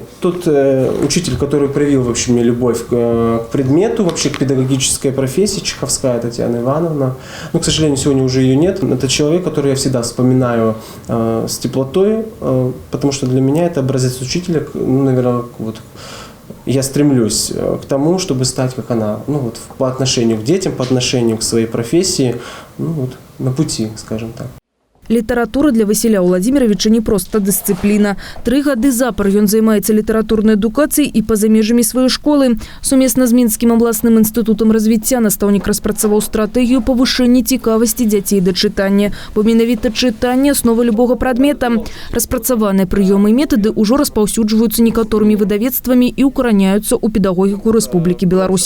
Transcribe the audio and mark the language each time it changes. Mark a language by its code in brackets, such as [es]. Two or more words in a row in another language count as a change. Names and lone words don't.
[ru] Тот учитель, который проявил вообще мне любовь к предмету, вообще к педагогической профессии, Чеховская Татьяна Ивановна, но, к сожалению, сегодня уже ее нет, это человек, который я всегда вспоминаю с теплотой, потому что для меня это образец учителя, ну, наверное, вот я стремлюсь к тому, чтобы стать как она, ну, вот, по отношению к детям, по отношению к своей профессии, ну, вот, на пути, скажем так. [be] Літаратура для Васіля Владимировича не просто дисципліна. 3 гады запар ён займаецца літаратурнай адукацыяй і па-за межамі сваёй школы. Сумесна з Мінскім абласным інстытутам развіцця настаўнік распрацаваў стратэгію павышэння цікавасці дзяцей да чытання. Бо менавіта чытанне – аснова любога прадмета. Распрацаваныя прыёмы і метады ўжо распаўсюджваюцца некаторымі выдавецтвамі і укараняюцца ў педагогіку Рэспублікі Беларусь.